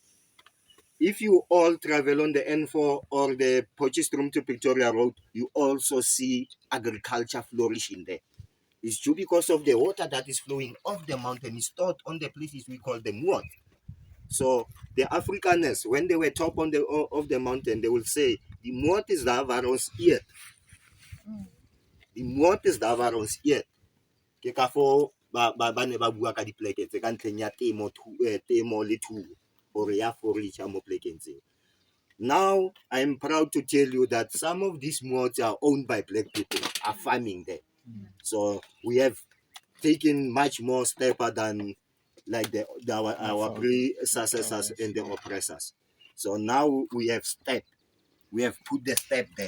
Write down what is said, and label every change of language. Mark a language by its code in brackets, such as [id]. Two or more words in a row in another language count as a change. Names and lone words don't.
[en] If you all travel on the N4 or the Potchefstroom to Pretoria Road, you also see agriculture flourishing there. It's due because of the water that is flowing off the mountain is stored on the places we call the Muot. So the Afrikaners, when they were top on of the mountain, they will say, the Muot [af] is daar waar ons eet. Die Muot is daar waar ons eet. [tn] Ke ka foo ba ne ba bua ka dipleke tse ka ntlheng ya temo le thuo gore ya forage mo plekeng tseo. [en] Now, I'm proud to tell you that some of these moats are owned by black people, are farming there. So we have taken much more stepper than like our predecessors and the oppressors. So now we have put the step there.